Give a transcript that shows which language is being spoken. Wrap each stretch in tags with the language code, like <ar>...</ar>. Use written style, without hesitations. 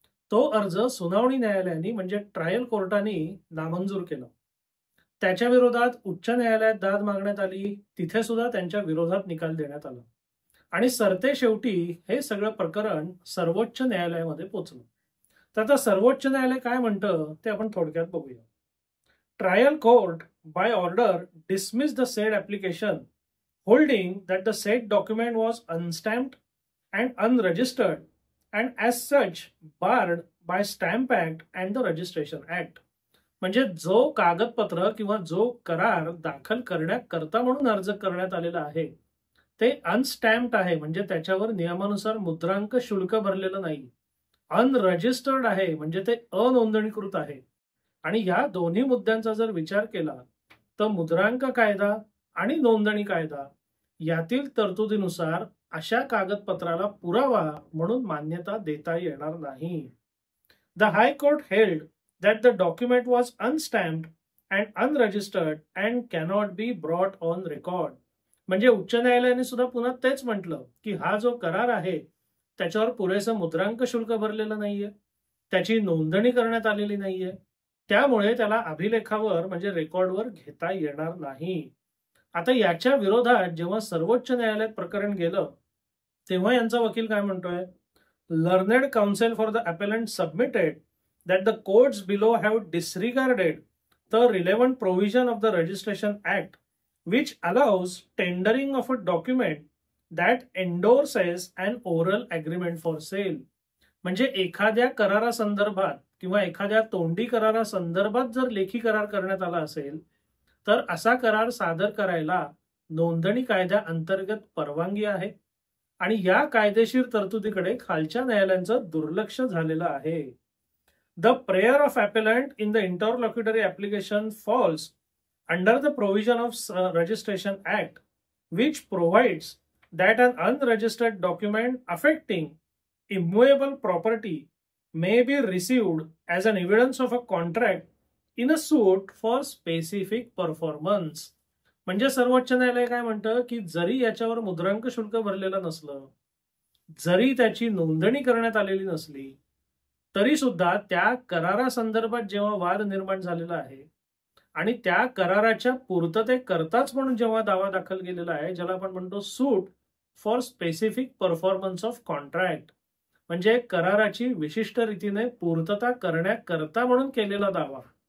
<mr>तो अर्ज सुनावणी न्यायालयाने म्हणजे ट्रायल कोर्टाने नामंजूर केला. त्याच्या विरोधात उच्च न्यायालयात दाद मागण्यात आली, तिथे सुद्धा त्यांच्या विरोधात निकाल देण्यात आला आणि सरते शेवटी हे सगळं प्रकरण सर्वोच्च न्यायालयामध्ये पोहोचलं. तर आता सर्वोच्च न्यायालय काय म्हणतं ते आपण थोडक्यात बघूया.</mr> <en>Trial court by order dismissed the said application, holding that the said document was unstamped and unregistered and as such barred by Stamp Act and the Registration Act.</en> <mr>म्हणजे जो कागदपत्र किंवा जो करार दाखल करण्याकरता म्हणून अर्ज करण्यात आलेला आहे ते अनस्टॅम्प्ड आहे, म्हणजे त्याच्यावर नियमानुसार मुद्रांक शुल्क भरलेलं नाही. अनरजिस्टर्ड आहे म्हणजे ते अनोंदणीकृत आहे. आणि या दोन्ही मुद्द्यांचा जर विचार केला तर मुद्रांक कायदा आणि नोंदणी कायदा यातील तरतुदीनुसार अशा कागदपत्राला पुरावा म्हणून मान्यता देता येणार नाही.</mr> <en>The high court held that the document was unstamped and unregistered and cannot be brought on record.</en> <mr>म्हणजे उच्च न्यायालयाने सुद्धा पुन्हा तेच म्हटलं की हा जो करार आहे त्याच्यावर पुरेसं मुद्रांक शुल्क भरलेलं नाहीये, त्याची नोंदणी करण्यात आलेली नाहीये, त्यामुळे त्याला अभिलेखावर म्हणजे रेकॉर्डवर घेता येणार नाही. आता याच्या विरोधात जेव्हा सर्वोच्च न्यायालयात प्रकरण गेलं तेव्हा यांचा वकील काय म्हणतोय,</mr> <en>Learned counsel for the appellant submitted that the courts below have disregarded the relevant provision of the Registration Act, which allows tendering of a document that endorses an oral agreement for sale.</en> <mr>म्हणजे एखाद्या करारासंदर्भात किंवा एखाद्या तोंडी करारासंदर्भात जर लेखी करार करण्यात आला असेल तर असा करार सादर करायला नोंदणी कायद्या अंतर्गत परवानगी आहे आणि या कायदेशीर तरतुदीकडे खालच्या न्यायालयांचं दुर्लक्ष झालेलं आहे.</mr> <en>The prayer of appellant in the interlocutory application falls under the provision of Registration Act, which provides that an unregistered document affecting immovable property may be received as an evidence of a contract in a suit for specific performance.</en> <mr>म्हणजे सर्वोच्च न्यायालय काय म्हणतं की जरी याच्यावर मुद्रांक शुल्क भरलेलं नसलं, जरी त्याची नोंदणी करण्यात आलेली नसली, तरी सुद्धा त्या करारासंदर्भात जेव्हा वाद निर्माण झालेला आहे आणि त्या कराराच्या पूर्ततेकरताच म्हणून जेव्हा दावा दाखल केलेला आहे, ज्याला आपण म्हणतो</mr> <en>suit for specific performance of contract,</en> <mr>म्हणजे कराराची विशिष्ट रीतीने पूर्तता करण्याकरता म्हणून केलेला दावा,</mr>